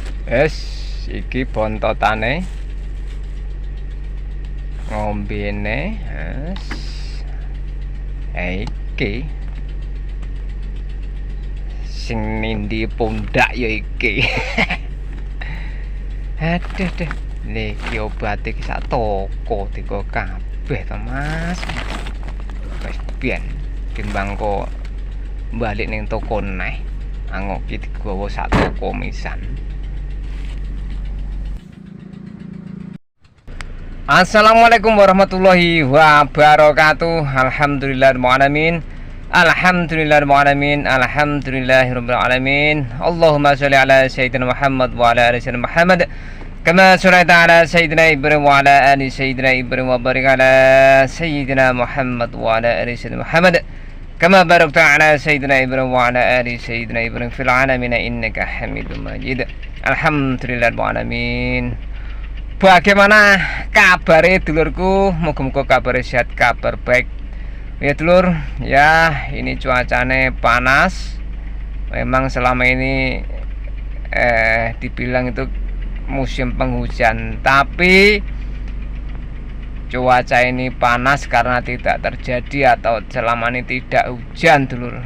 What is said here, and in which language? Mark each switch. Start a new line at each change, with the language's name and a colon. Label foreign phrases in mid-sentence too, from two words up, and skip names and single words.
Javanese: Es iki bontotane ngombene es iki sing nindi pundak ya iki. Aduh deh, niki obat iki sak toko teko kabeh to Mas. Wis biyen timbang kok balik ning toko neh, angok iki digawa sak toko misan.
Arabic: السلام عليكم ورحمة الله وبركاته. الحمد لله الرحمن الرحيم. الحمد لله الرحمن الرحيم. الحمد لله رب العالمين. اللهم صل على سيدنا محمد وعلى آل سيدنا محمد. كما صليت على سيدنا إبراهيم وعلى آل سيدنا إبراهيم وبارك على سيدنا محمد وعلى آل سيدنا محمد. كما باركت على سيدنا إبراهيم وعلى آل سيدنا إبراهيم في العالمين إنك حميد مجيد. الحمد لله رب العالمين.
Indonesian: Bagaimana kabar dulurku? Moga-moga kabar sehat, kabar baik. Ya dulur, ya ini cuacanya panas. Memang selama ini dibilang itu musim penghujan, tapi cuaca ini panas karena tidak terjadi atau selama ini tidak hujan dulur.